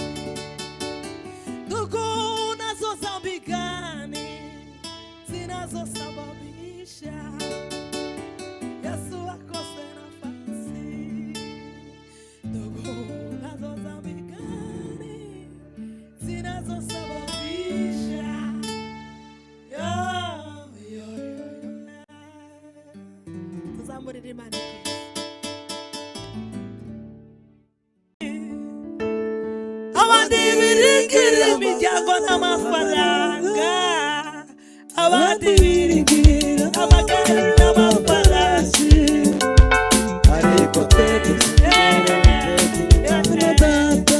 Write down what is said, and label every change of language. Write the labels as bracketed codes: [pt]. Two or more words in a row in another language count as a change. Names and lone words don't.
[sw] Ndugu, nazo dhambi gani zinazosababisha Yesu akose nafasi? Ndugu, nazo dhambi gani zinazosababisha [rw] tuzamurire Imana. Abandi biringira imiryango n'amafaranga, abandi biringira amagare n'amafarashi, ariko twe tuzigira data.